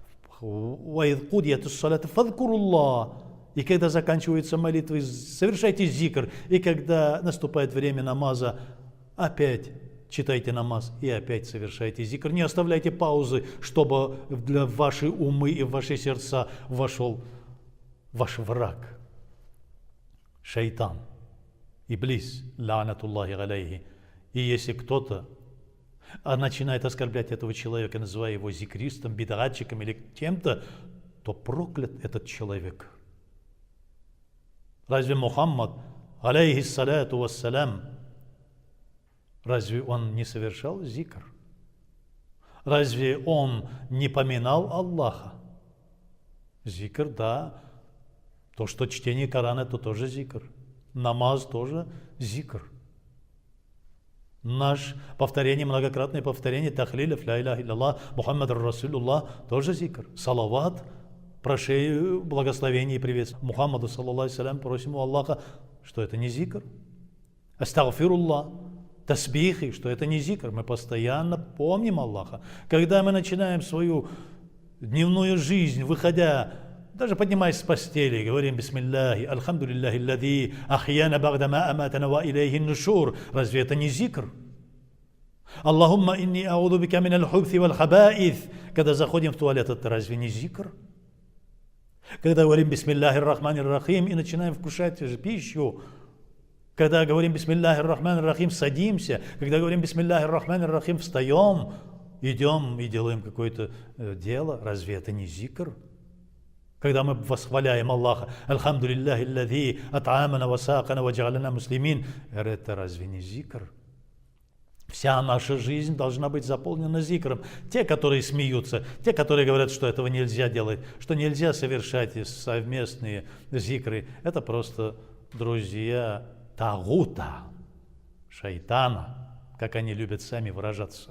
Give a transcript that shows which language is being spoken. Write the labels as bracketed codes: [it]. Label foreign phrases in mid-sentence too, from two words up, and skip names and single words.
[ru] И когда заканчиваются молитвы, совершайте зикр. И когда наступает время намаза, опять читайте намаз и опять совершайте зикр. Не оставляйте паузы, чтобы в ваши умы и в ваши сердца вошел ваш враг. Шайтан, Иблис, [ar] لعنة الله عليه. [ru] И если кто-то начинает оскорблять этого человека, называя его зикристом, бид'атчиком или кем-то, то проклят этот человек. Разве Мухаммад, [ar] عليه الصلاة والسلام, [ru] разве он не совершал зикр? Разве он не поминал Аллаха? Зикр, да. То, что чтение Корана, это тоже зикр. Намаз тоже зикр. Наш повторение, многократное повторение тахлиля, [ar] لا إله إلا الله، محمد رسول الله, [ru] тоже зикр. Салават, прошение, благословение и приветствие Мухаммаду, [ar] صلى الله عليه, [ru] просим у Аллаха, что это не зикр. Астагфируллах, тасбихи, что это не зикр. Мы постоянно помним Аллаха. Когда мы начинаем свою дневную жизнь, выходя, даже поднимаясь с постели, говорим [ar] بسم الله، الحمد لله الذي أحيانا بعد ما أماتنا وإليه النشور. [ru] Разве это не зикр? [ar] اللهم إني أعوذ بك من الخبث والخبائث. [ru] Когда заходим в туалет, это разве не зикр? Когда говорим [ar] بسم الله الرحمن الرحيم [ru] и начинаем вкушать пищу, когда говорим [ar] بسم الله الرحمن الرحيم, [ru] садимся, когда говорим [ar] بسم الله الرحمن الرحيم, [ru] встаем, идем и делаем какое-то дело, разве это не зикр? Когда мы восхваляем Аллаха, [ar] الحمد لله الذي أطعمنا وسقانا وجعلنا مسلمين, [ru] это разве не зикр? Вся наша жизнь должна быть заполнена зикром. Те, которые смеются, те, которые говорят, что этого нельзя делать, что нельзя совершать совместные зикры, это просто друзья тагута, шайтана, как они любят сами выражаться.